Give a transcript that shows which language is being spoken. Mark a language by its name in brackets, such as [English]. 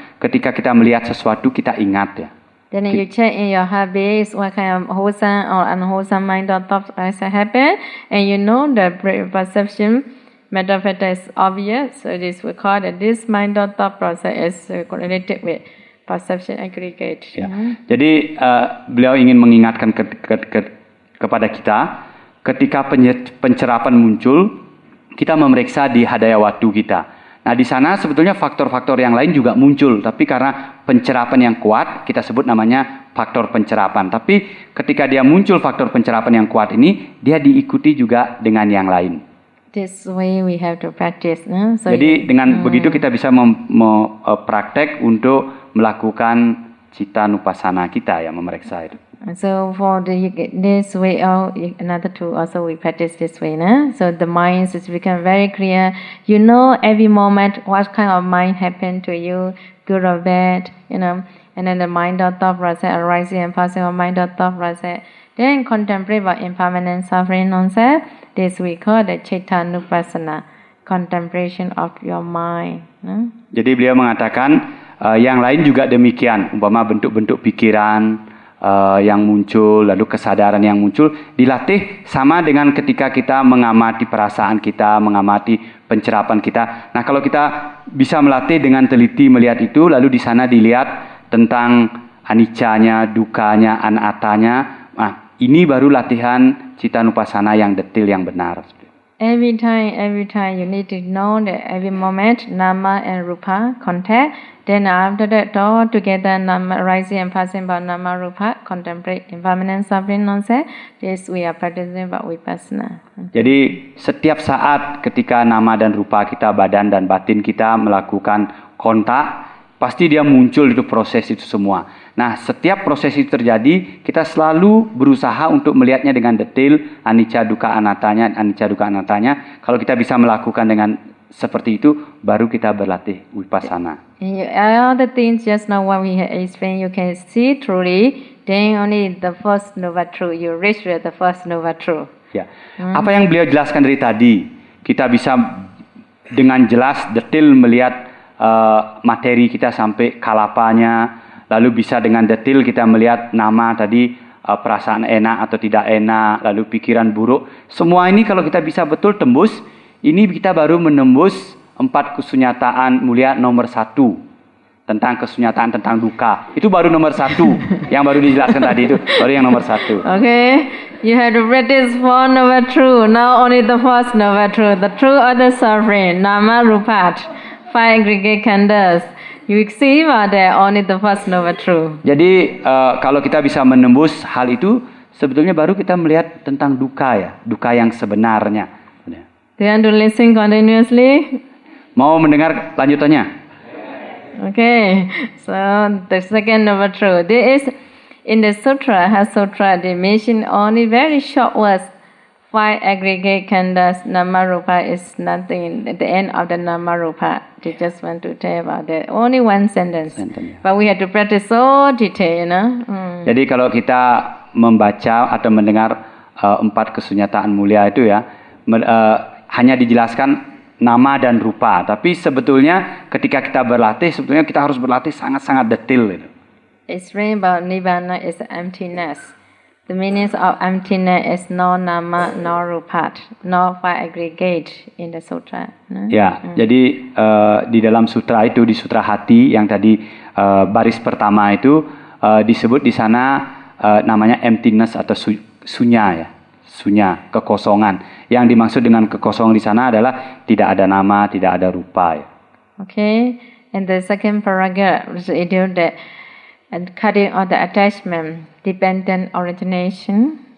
[Indonesian] Ketika kita melihat sesuatu kita ingat ya. [English] Then you check in your habits what kind of wholesome or unwholesome mind or thoughts happen, and you know the perception method is obvious. So this we call that this mind or thought process is correlated with perception aggregate. [Indonesian] Ya. Jadi beliau ingin mengingatkan kepada kita ketika pencerapan muncul, kita memeriksa di hadaya waktu kita. Nah di sana sebetulnya faktor-faktor yang lain juga muncul, tapi karena pencerapan yang kuat kita sebut namanya faktor pencerapan. Tapi ketika dia muncul faktor pencerapan yang kuat ini, dia diikuti juga dengan yang lain. [English] This way we have to practice. No? So [Indonesian] jadi dengan begitu kita bisa praktek untuk melakukan cita nupasana kita ya, memeriksa itu. [English] So for this way, another two also we practice this way. No? So the mind is become very clear. You know every moment what kind of mind happened to you, good or bad, you know. And then the mind or thought process arising and passing of mind or thought process. Then contemplate about impermanent suffering non-self. This we call the citta nupassana, contemplation of your mind. No? [Indonesian] Jadi beliau mengatakan yang lain juga demikian, umpama bentuk-bentuk pikiran yang muncul, lalu kesadaran yang muncul, dilatih sama dengan ketika kita mengamati perasaan kita, mengamati pencerapan kita. Nah kalau kita bisa melatih dengan teliti melihat itu, lalu di sana dilihat tentang anicanya, dukanya, anatanya, nah ini baru latihan cita nupasana yang detil, yang benar. [English] Every time you need to know that every moment nama and rupa contact. Then after that, all together nama rising and passing by nama rupa contemplate impermanent suffering non-self. This we are practicing about vipassana. [Indonesian] Jadi setiap saat ketika nama dan rupa kita, badan dan batin kita melakukan kontak, pasti dia muncul itu proses itu semua. Nah, setiap proses itu terjadi, kita selalu berusaha untuk melihatnya dengan detail, anicca dukkha anatanya, anicca dukkha anatanya. Kalau kita bisa melakukan dengan seperti itu, baru kita berlatih vipassana. [English] All the things just now what we have explained, you can see truly. Then only the first nova truth, you reach with the first nova truth. [Indonesian] Ya, apa yang beliau jelaskan dari tadi, kita bisa dengan jelas, detail melihat materi kita sampai kalapanya. Lalu bisa dengan detail kita melihat nama tadi, perasaan enak atau tidak enak, lalu pikiran buruk. Semua ini kalau kita bisa betul tembus, ini kita baru menembus 4 kesunyataan mulia nomor 1. Tentang kesunyataan, tentang duka. Itu baru nomor 1. Yang baru dijelaskan tadi itu, baru yang nomor 1. [English] Okay, you have to practice 4 noble truth. Now only the first noble truth. The truth of the suffering, nama rupat, 5 aggregate khandhas. You see that only the first noble truth. [Indonesian] Jadi kalau kita bisa menembus hal itu, sebetulnya baru kita melihat tentang duka ya, duka yang sebenarnya. [English] Do you want to listen continuously? [Indonesian] Mau mendengar lanjutannya? [English] Okay, so the second noble truth. There is in the sutra, sutra, they mention only very short words. 5 aggregate khandhas, nama rupa is nothing at the end of the nama rupa. They just want to tell about that. Only one sentence. Ya. But we have to practice so detail, you know. [Indonesian] Jadi kalau kita membaca atau mendengar 4 kesunyataan mulia itu ya, hanya dijelaskan nama dan rupa. Tapi sebetulnya ketika kita berlatih, sebetulnya kita harus berlatih sangat-sangat detail. Gitu. [English] Explain about nibbana is emptiness. The meaning of emptiness is no nama, no rupa, no 5 aggregate in the sutra. No? [Indonesian] Ya, jadi di dalam sutra itu, di sutra hati yang tadi baris pertama itu disebut di sana namanya emptiness atau sunya ya. Sunya, kekosongan. Yang dimaksud dengan kekosongan di sana adalah tidak ada nama, tidak ada rupa ya. [English] Okay, and the second paragraph is that and cutting all the attachment, dependent origination.